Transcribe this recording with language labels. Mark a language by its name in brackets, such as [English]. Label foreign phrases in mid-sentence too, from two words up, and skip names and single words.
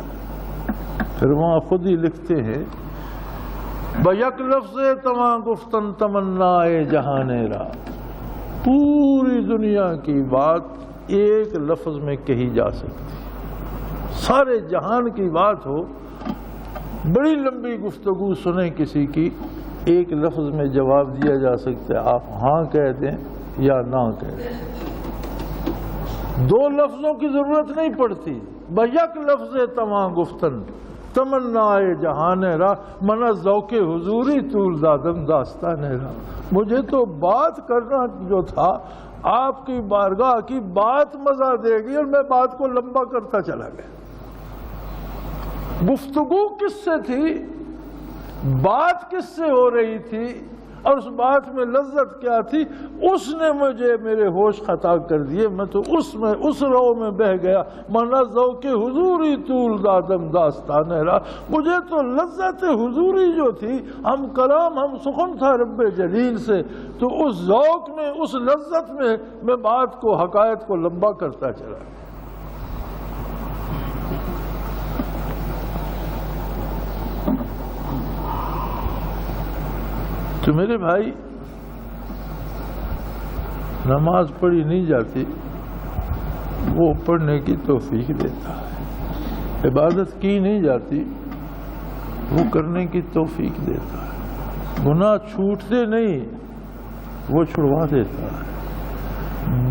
[Urdu] پھر وہاں خود ہی لکھتے ہیں، [Persian] بیک لفظ تمام گفتن تمنائے جہان را، [Urdu] پوری دنیا کی بات ایک لفظ میں کہی جا سکتی، سارے جہان کی بات ہو، بڑی لمبی گفتگو سنیں کسی کی، ایک لفظ میں جواب دیا جا سکتا ہے، آپ ہاں کہہ دیں یا نہ کہہ دیں، دو لفظوں کی ضرورت نہیں پڑتی۔ [Persian] بیک لفظ تمام گفتن تمنائے جہان را، منا ذوق حضوری طول دادم داستان را، [Urdu] مجھے تو بات کرنا جو تھا آپ کی بارگاہ کی بات مزہ دے گی، اور میں بات کو لمبا کرتا چلا گیا۔ گفتگو کس سے تھی، بات کس سے ہو رہی تھی، اور اس بات میں لذت کیا تھی، اس نے مجھے میرے ہوش خطا کر دیے، میں تو اس رو میں بہ گیا۔ [Persian] منا ذوق حضوری طول دادم داستان را، [Urdu] مجھے تو لذت حضوری جو تھی، ہم کلام ہم سخن تھا رب جلیل سے، تو اس ذوق میں اس لذت میں بات کو حقائق کو لمبا کرتا چلا۔ تو میرے بھائی، نماز پڑھی نہیں جاتی، وہ پڑھنے کی توفیق دیتا ہے، عبادت کی نہیں جاتی، وہ کرنے کی توفیق دیتا ہے، گناہ چھوٹتے نہیں، وہ چھڑوا دیتا ہے۔